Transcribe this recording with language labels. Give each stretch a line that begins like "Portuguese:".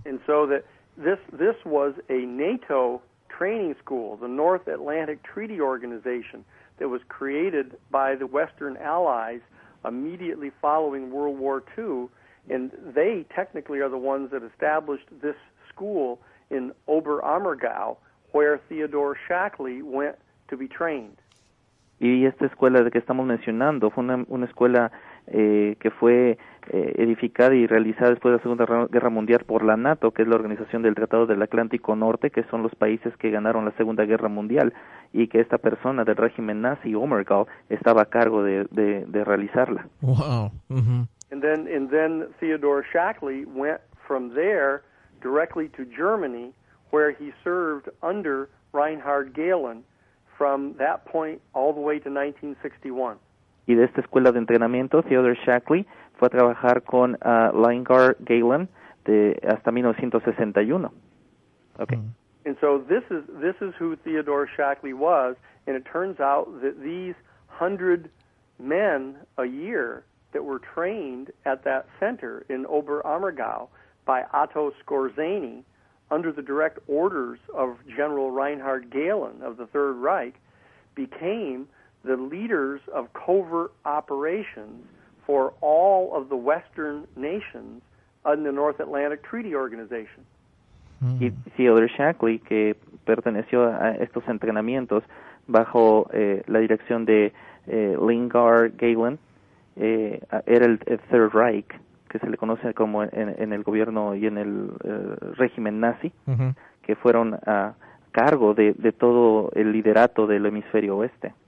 English: And so that this was a NATO training school, the North Atlantic Treaty Organization, that was created by the Western Allies immediately following World War II, and they technically are the ones that established this school in Oberammergau, where Theodore Shackley went to be trained.
Spanish: Y esta escuela de que estamos mencionando fue una escuela que fue edificada y realizada después de la Segunda Guerra Mundial por la NATO, que es la organización del Tratado del Atlántico Norte, que son los países que ganaron la Segunda Guerra Mundial, y que esta persona del régimen nazi, Omergau, estaba a cargo de realizarla.
English: Wow. Mm-hmm. And then Theodore Shackley went from there directly to Germany, where he served under Reinhard Gehlen from that point all the way to 1961.
Spanish: Y de esta escuela de entrenamiento, Theodore Shackley fue a trabajar con Reinhard Gehlen hasta 1961.
English: Okay. And so this is who Theodore Shackley was, and it turns out that these 100 men a year that were trained at that center in Oberammergau by Otto Skorzeny under the direct orders of General Reinhard Gehlen of the Third Reich became the leaders of covert operations for all of the Western nations in the North Atlantic Treaty Organization.
Spanish: Y Theodore Shackley, que perteneció a estos entrenamientos bajo la dirección de Reinhard Gehlen, era el Third Reich, que se le conoce como en el gobierno y en el régimen nazi, que fueron a cargo de todo el liderato del hemisferio oeste.